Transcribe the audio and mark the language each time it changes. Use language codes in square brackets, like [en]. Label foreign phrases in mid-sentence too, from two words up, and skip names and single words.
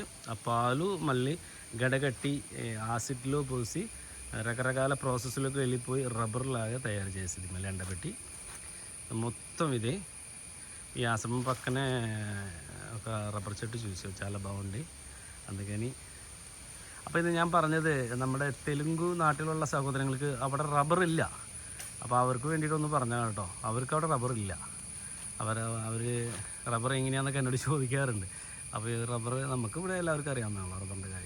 [te] ఆ పాలు మళ్ళీ గడగట్టి యాసిడ్లో పోసి రకరకాల ప్రాసెస్లోకి వెళ్ళిపోయి రబ్బర్ లాగా తయారు చేసేది, మళ్ళీ ఎండబెట్టి. మొత్తం ఇదే. ఈ ఆశ్రమం పక్కనే ఒక రబ్బర్ చెట్టు చూసాం, చాలా బాగుంది. [ml] అందుకని അപ്പോൾ ഇത് ഞാൻ പറഞ്ഞത്, നമ്മുടെ തെലുങ്കു നാട്ടിലുള്ള സഹോദരങ്ങൾക്ക് അവിടെ റബ്ബറില്ല. അപ്പോൾ അവർക്ക് വേണ്ടിയിട്ടൊന്ന് പറഞ്ഞാൽ കേട്ടോ. അവർക്ക് അവിടെ റബ്ബറില്ല. അവർ റബ്ബർ എങ്ങനെയാണെന്നൊക്കെ എന്നോട് ചോദിക്കാറുണ്ട്. അപ്പോൾ ഈ റബ്ബർ നമുക്കിവിടെ എല്ലാവർക്കും അറിയാവുന്നതാണ് റബ്ബറിൻ്റെ കാര്യം.